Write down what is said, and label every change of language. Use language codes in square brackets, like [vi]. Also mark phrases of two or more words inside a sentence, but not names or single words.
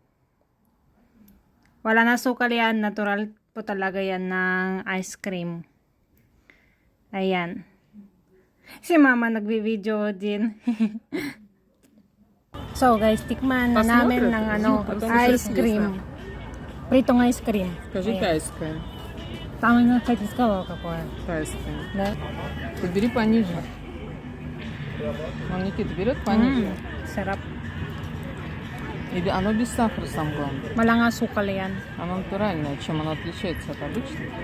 [tl] Wala na sukal yan. Natural po talaga yan ng ice cream. Ayan. Si mama nagbi-video din. So guys, tikman na namin ng ano, [en] ice cream. [tl] Pritong [en] ice cream. [ru] Скажи тайская. Там оно, кстати, сказала какое. Тайская. Да? Ты бери пониже. Он Никита берет пониже. [tl] Sarap. [ru] И оно без сахара, самое главное. [tl] Wala nga sukal yan. [ru] Оно натуральное. Чем оно отличается от обычного?